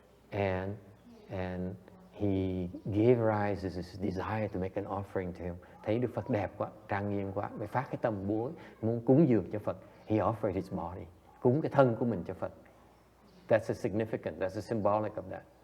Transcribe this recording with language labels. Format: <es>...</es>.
<en>And he gave rise to this desire to make an offering to him.</en> <vi>Thấy Đức Phật đẹp quá, trang nghiêm quá, mới phát cái tâm muốn cúng dường cho Phật.</vi> <en>He offered his body,</en> <vi>cúng cái thân của mình cho Phật.</vi> <en>That's a significant, that's a symbolic of that.</en>